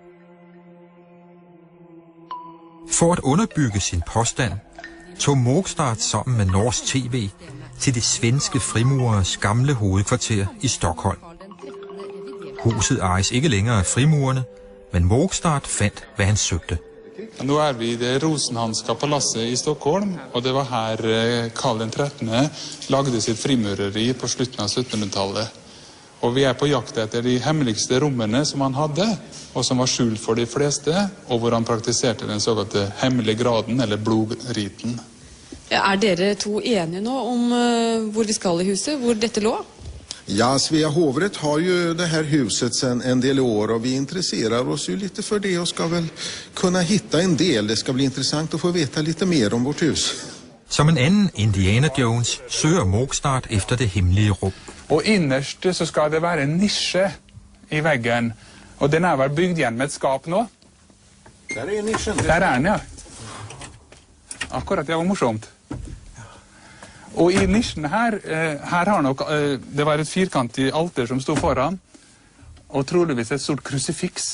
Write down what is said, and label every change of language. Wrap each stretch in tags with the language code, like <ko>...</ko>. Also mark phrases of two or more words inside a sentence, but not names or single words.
<da>For at underbygge sin påstand, tog Mogstad sammen med Norsk TV til de svenske frimurers gamle hovedkvarter i Stockholm. Huset ejes ikke længere af frimurerne, men Mogstad fandt, hvad han søgte.</da> <no>Nu er vi i det rosenhanska palasset i Stockholm, og det var her Karl den 13. lagde sitt frimureri på slutten av 1700-tallet. Og vi er på jakt etter de hemmeligste rommene som han hadde, og som var skjult for de fleste, og hvor han praktiserte den såkalte hemmelige graden, eller blodriten. Er dere to enige nå om hvor vi skal i huset, hvor dette lå?</no> <sv>Ja, Svea hovrätt har ju det här huset sedan en del år och vi intresserar oss ju lite för det och ska väl kunna hitta en del. Det ska bli intressant att få veta lite mer om vårt hus.</sv> <da>Som en anden Indiana Jones søger Mogstad efter det hemmelige rum.</da> <no>Og innerst så skal det være en nisje i veggen, og den er vel bygd igjen med et skap nå? Der er nisjen. Der er den, ja. Akkurat, det var morsomt. Og i nisjen her har nok, det var et firkantig alter som stod foran, og troligvis et stort krusifiks.</no>